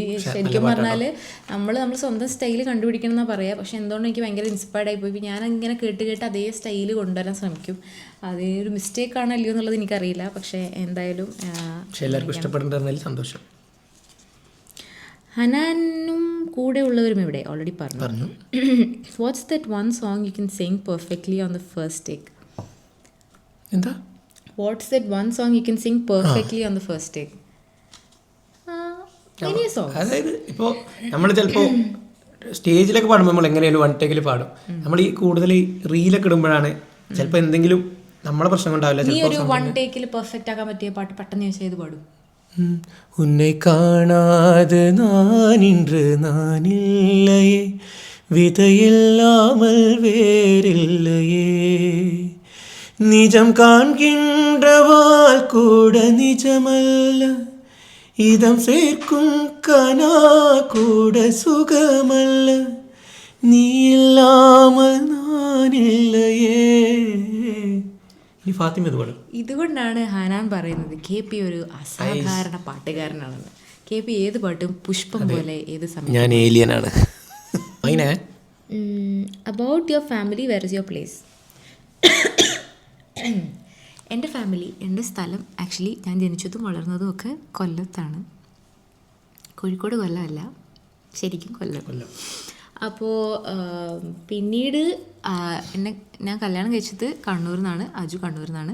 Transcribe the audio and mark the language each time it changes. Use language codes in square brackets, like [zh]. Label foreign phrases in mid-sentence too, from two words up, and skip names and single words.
[ml] ശരിക്കും പറഞ്ഞാൽ നമ്മൾ സ്വന്തം സ്റ്റൈൽ കണ്ടുപിടിക്കണം എന്നാണ് പറയുക. പക്ഷെ എന്തുകൊണ്ട് എനിക്ക് ഭയങ്കര ഇൻസ്പയർഡ് ആയിപ്പോയി. ഞാനിങ്ങനെ കേട്ട് അതേ സ്റ്റൈൽ കൊണ്ടുവരാൻ ശ്രമിക്കും. അത് ഒരു മിസ്റ്റേക്ക് ആണോ അല്ലയോ എന്നുള്ളത് എനിക്കറിയില്ല. പക്ഷേ എന്തായാലും എല്ലാവർക്കും ഇഷ്ടപ്പെടുന്നതിൽ സന്തോഷം. ഹനാനും കൂടെ ഉള്ളവരും ഇവിടെ ഓൾറെഡി പറഞ്ഞു. [en] What's that one song you can sing perfectly on the first take? [ml] എന്താ [en] What's that one song you can sing perfectly on the first take? Any songs. [ml] അതായത് ഇപ്പോൾ നമ്മൾ ചിലപ്പോൾ സ്റ്റേജിലൊക്കെ പാടുമ്പോൾ നമ്മൾ എങ്ങനെയാലും [en] one take [ml] പാടും. നമ്മൾ ഈ കൂടുതൽ റീലൊക്കെ ഇടുമ്പോഴാണ് ചിലപ്പോൾ എന്തെങ്കിലും നമ്മളെ പ്രശ്നം ഉണ്ടാവില്ല. നീ ഒരു [en] one take perfect [ml] ആക്കാൻ പറ്റിയ പാട്ട് പെട്ടെന്ന് ചോദിച്ചാൽ ഏത് പാടും? [ta] உன்னை காணாதே நான் இன்று நானில்லையே விதையில்லாமல் வேறில்லையே நிஜம் காண்கின்றவாள் கூட நிஜமல்ல இதம் சேர்க்கும் கனா கூட சுகமல்ல நீ இல்லாமல் நானில்லையே. [ml] ഈ ഫാത്തിമ ഇതുകൊണ്ടാണ് ഹാനാൻ പറയുന്നത് KP ഒരു അസാധാരണ പാട്ടുകാരനാണെന്ന്. KP ഏത് പാട്ടും പുഷ്പം പോലെ ഏത് സമയം. ഞാൻ ഏലിയനാണ്. [en] About your family, where is your place? [ml] എൻ്റെ ഫാമിലി, എൻ്റെ സ്ഥലം ആക്ച്വലി ഞാൻ ജനിച്ചതും വളർന്നതും ഒക്കെ കൊല്ലത്താണ്. കോഴിക്കോട് കൊല്ലമല്ല, ശരിക്കും കൊല്ലം. അപ്പോൾ പിന്നീട് ഞാൻ കല്യാണം കഴിച്ചത് കണ്ണൂരിൽ നിന്നാണ്, അജു കണ്ണൂരിൽ നിന്നാണ്.